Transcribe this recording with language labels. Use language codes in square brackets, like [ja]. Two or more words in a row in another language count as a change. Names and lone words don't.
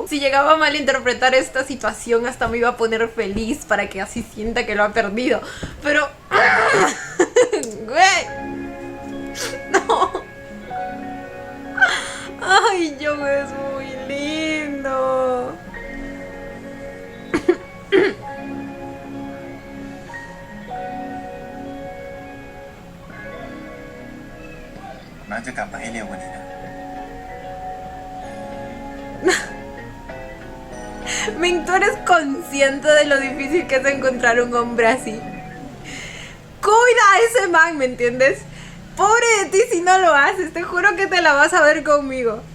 [es] Si llegaba a malinterpretar esta situación, hasta me iba a poner feliz para que así sienta que lo ha perdido. Pero... güey. No. Ay, Joe es muy lindo. [th] น่าจะกลับมาให้เร็วกว่านี้นะ [es] Ming, tú eres consciente de lo difícil que es encontrar un hombre así. Cuida a ese man, ¿me entiendes? Pobre de ti si no lo haces, te juro que te la vas a ver conmigo.